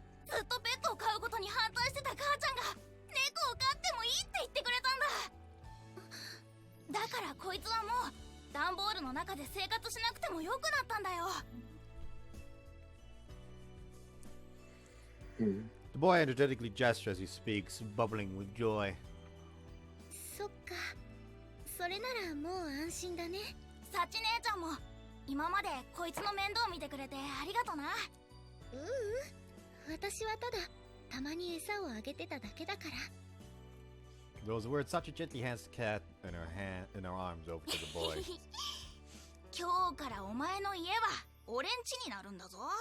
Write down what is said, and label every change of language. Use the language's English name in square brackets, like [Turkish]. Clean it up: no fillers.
[Japanese] ずっとペットを飼うことに反対してた母ちゃんが猫を飼ってもいいって言ってくれたんだ。だからこいつはもう段ボールの中で生活しなくてもよくなったんだよ。 [English] The boy energetically gestures as he speaks, bubbling with joy. [Japanese] そっか。それならもう安心だね。サチ姉ちゃんも今までこいつの面倒見てくれてありがとな。私はただたまに餌をあげてただけだから。 [English] Those words, Sachi gently hands the cat in her arms over to the boy. [Japanese] 今日からお前の家は俺ん家になるんだぞ。